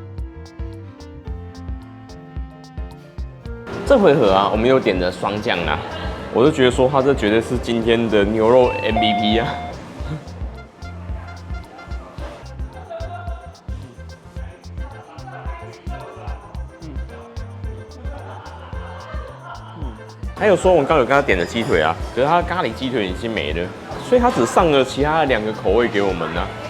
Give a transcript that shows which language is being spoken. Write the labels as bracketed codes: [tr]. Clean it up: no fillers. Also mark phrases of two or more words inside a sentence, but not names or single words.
[zh] 這回合啊，我們又點了雙醬啦，我就覺得說它這絕對是今天的牛肉 MVP 啊。還有說，我剛有跟他點的雞腿啊，可是他的咖喱雞腿已經沒了，所以他只上了其他的2個口味給我們啊。